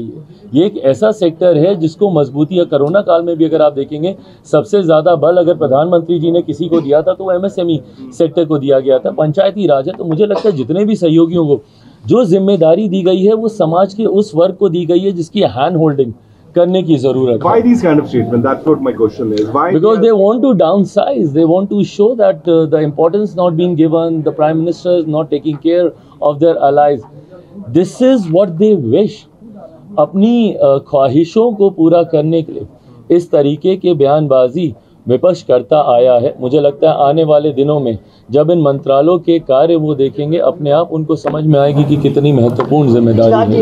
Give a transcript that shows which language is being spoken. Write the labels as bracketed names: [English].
[Hindi] ये एक ऐसा सेक्टर है जिसको मजबूती है। कोरोना काल में भी अगर आप देखेंगे, सबसे ज़्यादा बल अगर प्रधानमंत्री जी ने किसी को दिया था तो वो MSME सेक्टर को दिया गया था, पंचायती राज है। तो मुझे लगता है जितने भी सहयोगियों को जो जिम्मेदारी दी गई है वो समाज के उस वर्ग को दी गई है जिसकी हैंड होल्डिंग करने की ज़रूरत है। [English] Why these kind of statements? That's what my question is. Why? Because they want to downsize. They want to show that the importance not being given, the Prime Minister is not taking care of their allies. This is what they wish. [Hindi] अपनी ख्वाहिशों को पूरा करने के लिए इस तरीके के बयानबाजी विपक्ष करता आया है। मुझे लगता है आने वाले दिनों में जब इन मंत्रालयों के कार्य वो देखेंगे, अपने आप उनको समझ में आएगी कि कितनी महत्वपूर्ण जिम्मेदारी है।